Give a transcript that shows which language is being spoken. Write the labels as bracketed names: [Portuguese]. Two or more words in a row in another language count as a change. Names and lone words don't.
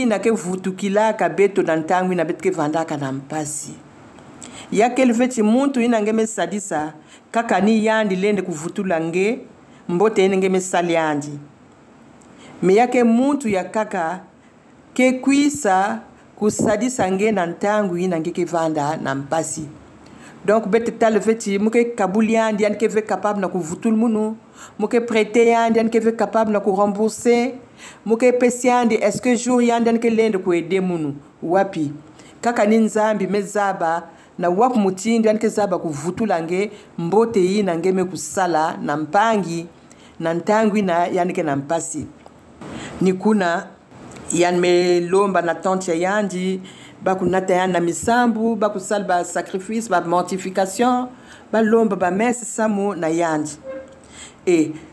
[Kituba (Democratic Republic of Congo)] na ke vutukilaka beto na ntangu ina betke vandaka na mpasi yake elveti muntu ina ngeme sadisa kaka ni yandi lende kuvutula nge mbote ina ngeme saliandi me yake muntu ya kaka ke kuisa kusadisa nge na ntangu ina ngeke vanda na mpasi donc bete tal veti muke kabuliandi yan ke ve capable na kuvutul munu muke prêter yandi yan ke ve capable na ku rembourser muke pesiandi est-ce que jour yandi yan ke lende ku aider munu wapi kaka ni nzambi mezaba na wap mutindi yan ke zaba kuvutula nge mbote ina ngeme kusala na mpangi na ntangu ina yan ke na mpasi ni kuna yan me lomba na tante yandi bakunata yan na misambu bakusala ba sacrifice ba mortification ba lomba ba messe samu na yandi et